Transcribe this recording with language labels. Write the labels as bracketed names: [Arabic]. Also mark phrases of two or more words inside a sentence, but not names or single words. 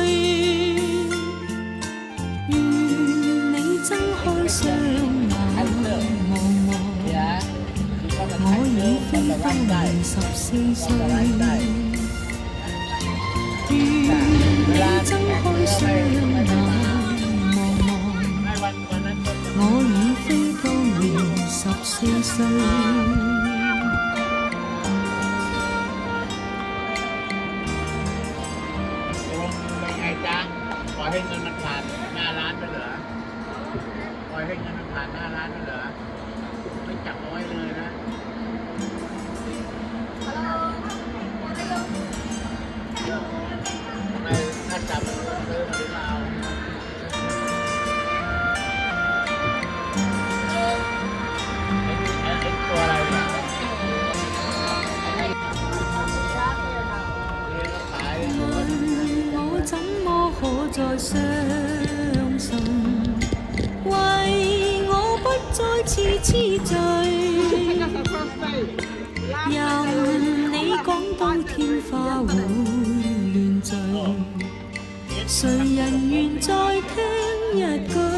[Cantonese] 願你睜開雙眼望我，我已非當年14歲。願你睜開雙眼望我，我已非當年14歲。 [Thai] เป็นไงจ๊ะปล่อยให้เงินมันผ่านหน้าร้านไปเหรอปล่อยให้เงินมันผ่านหน้าร้านไปเหรอไม่จับเอาไว้เลยนะ ไม่ถ้าจับมันก็ซื้อมาหรือเปล่าตัวอะไรเนี่ย [Cantonese] 我怎麼可再相信？為我不再次痴醉，任你講到天花會亂墜，誰人願再聽一句？